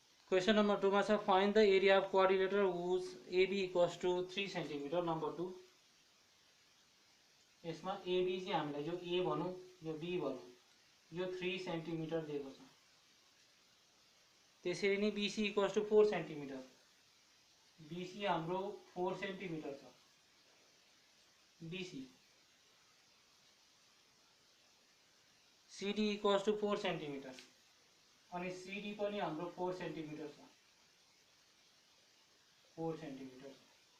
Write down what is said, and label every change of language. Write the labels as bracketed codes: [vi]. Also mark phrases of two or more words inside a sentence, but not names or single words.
[en] question number 2 में find the area of quadrilateral whose AB equals to 3 centimeter number 2. [ne] इसमें एबी चाहिँ हामीलाई जो ए भनौँ यो बी भनौँ यो 3 सेन्टिमिटर दिएको छ। त्यसरी नै [en] BC equals to 4 centimeter, [ne] बीसी हाम्रो 4 सेन्टिमिटर छ बीसी। [en] CD equals to 4 centimeter [ne] अनि सीडी पनि हाम्रो 4 सेन्टिमिटर छ, 4 सेन्टिमिटर छ।